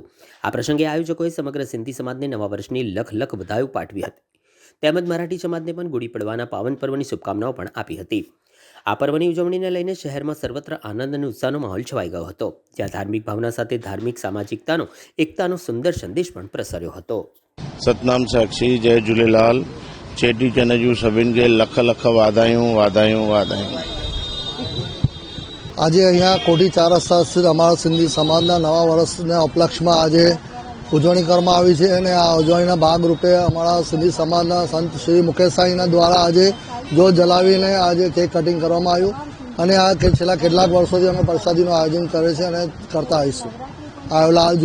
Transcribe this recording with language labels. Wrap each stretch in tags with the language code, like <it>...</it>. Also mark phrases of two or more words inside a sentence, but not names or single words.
<gu>આ પ્રસંગે આયોજકોએ સમગ્ર સિંધી સમાજને નવા વર્ષની લખ વધાઈઓ પાઠવી હતી તેમજ મરાઠી સમાજને પણ ગુડી પડવાના પાવન પર્વની શુભકામનાઓ પણ આપી હતી. આ પર્વની ઉજવણીને લઈને શહેરમાં સર્વત્ર આનંદ અને ઉત્સાહનો માહોલ છવાઈ ગયો હતો, જ્યાં ધાર્મિક ભાવના સાથે ધાર્મિક સામાજિકતાનો એકતાનો સુંદર સંદેશ પણ પ્રસર્યો હતો.</gu> <sd>सतनाम साक्षी जय झूलेलाल। चेटीचंड जूं सभिनि खे लख लख वाधायूं वाधायूं वाधायूं।</sd> <gu>આજે અહીંયા કોઠી 4 રસ્તા સ્થિત અમારા સિંધી સમાજના નવા વર્ષના ઉપલક્ષમાં આજે ઉજવણી કરવામાં આવી છે અને આ ઉજવણીના ભાગરૂપે અમારા સિંધી સમાજના સંત શ્રી મુકેશ સાઈના દ્વારા આજે જ્યોત જલાવીને આજે</gu> <en>cake cutting</en> <gu>કરવામાં આવ્યું અને આ છેલ્લા કેટલાક વર્ષોથી અમે પ્રસાદીનું આયોજન કરે છે અને કરતા આવીશું.</gu>